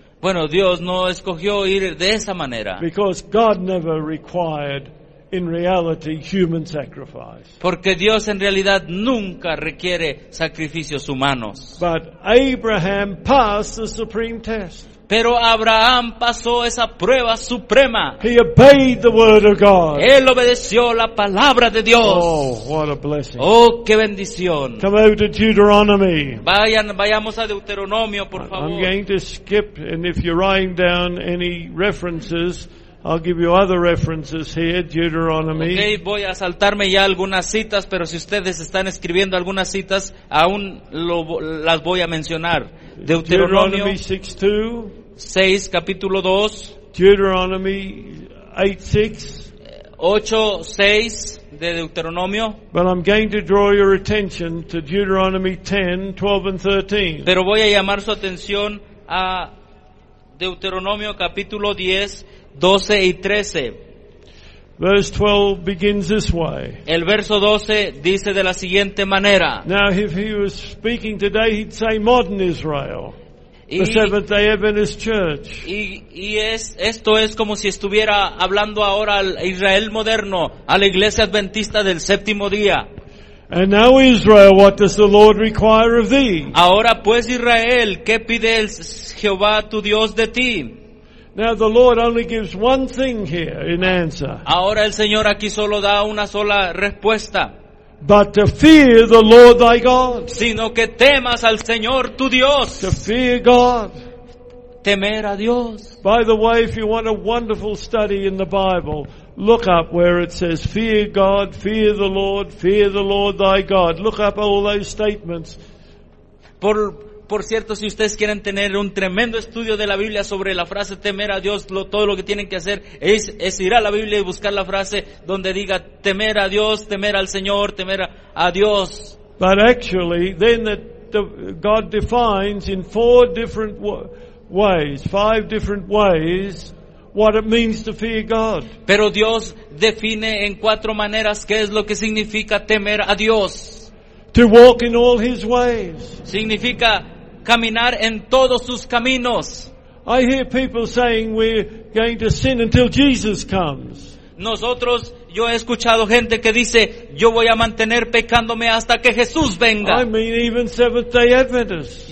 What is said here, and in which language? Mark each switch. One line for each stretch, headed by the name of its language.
Spanish: Bueno, Dios no escogió ir de esa manera.
English: Because God never required, in reality, human sacrifice.
Spanish: Porque Dios en realidad nunca requiere sacrificios humanos.
English: But Abraham passed the supreme test.
Spanish: Pero Abraham pasó esa prueba suprema.
English: He obeyed the word of God.
Spanish: Él obedeció la palabra de Dios.
English: Oh, what a blessing.
Spanish: Oh, qué bendición.
English: Come over to Deuteronomy.
Spanish: Vayamos a Deuteronomio, por favor.
English: I'm going to skip, and if you're writing down any references, I'll give you other references here, Deuteronomy.
Spanish: Okay, voy a saltarme ya algunas citas, pero si ustedes están escribiendo algunas citas, aún las voy a mencionar.
English: Deuteronomy
Spanish: 6, capítulo 2.
English: Deuteronomy
Spanish: 8:6 de Deuteronomio.
English: But I'm going to draw your attention to Deuteronomy 10, 12 and 13.
Spanish: Pero voy a llamar su atención a Deuteronomio capítulo 10, 12 y 13.
English: Verse 12 begins this way.
Spanish: El verso 12 dice de la siguiente manera.
English: Now if he was speaking today, he'd say modern Israel. The Seventh-day Adventist Church.
Spanish: Esto es como si estuviera hablando ahora al Israel moderno, a la Iglesia Adventista del Séptimo Día.
English: And now Israel, what does the Lord require of thee?
Spanish: Ahora pues Israel, ¿qué pide el Jehová tu Dios de ti?
English: Now the Lord only gives one thing here in answer.
Spanish: Ahora el Señor aquí solo da una sola respuesta.
English: But to fear the Lord thy God.
Spanish: Sino que temas al Señor tu Dios.
English: To fear God.
Spanish: Temer a Dios.
English: By the way, if you want a wonderful study in the Bible, look up where it says, fear God, fear the Lord thy God. Look up all those statements.
Spanish: Por cierto, si ustedes quieren tener un tremendo estudio de la Biblia sobre la frase temer a Dios, todo lo que tienen que hacer es ir a la Biblia y buscar la frase donde diga temer a Dios, temer al Señor, temer a Dios.
English: But actually, then God defines in four different ways, five different ways, what it means to fear God.
Spanish: Pero Dios define en cuatro maneras qué es lo que significa temer a Dios.
English: To walk in all his ways.
Spanish: Significa caminar en todos sus caminos.
English: I hear people saying we're going to sin until Jesus comes.
Spanish: Nosotros, yo he escuchado gente que dice, yo voy a mantener pecándome hasta que Jesús venga.
English: I mean even Seventh-day Adventists.